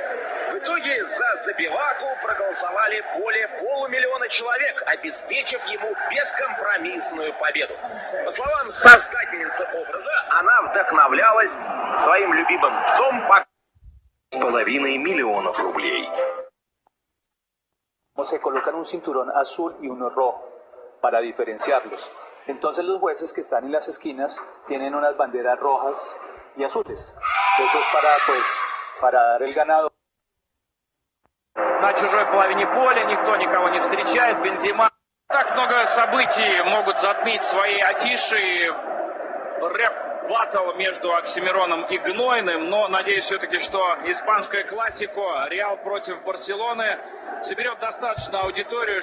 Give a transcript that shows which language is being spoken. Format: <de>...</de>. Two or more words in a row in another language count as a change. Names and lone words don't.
<ru>В итоге за Забиваку проголосовали более 500 000 человек, обеспечив ему бескомпромиссную победу. По словам создательницы образа, она вдохновлялась своим любимым псом по 5,5 миллионов рублей.</ru> <es>Se colocan un cinturón azul y uno rojo para diferenciarlos. Entonces los jueces que están en las esquinas tienen unas banderas rojas y azules. Eso es para dar el ganado.</es> <ru>На чужой половине поля никто никого не встречает. Бензема. Так много событий могут затмить свои афиши. Рэп-баттл между Оксимироном и Гнойным, но надеюсь все-таки, что испанская классика Реал против Барселоны соберет достаточно аудиторию,</ru>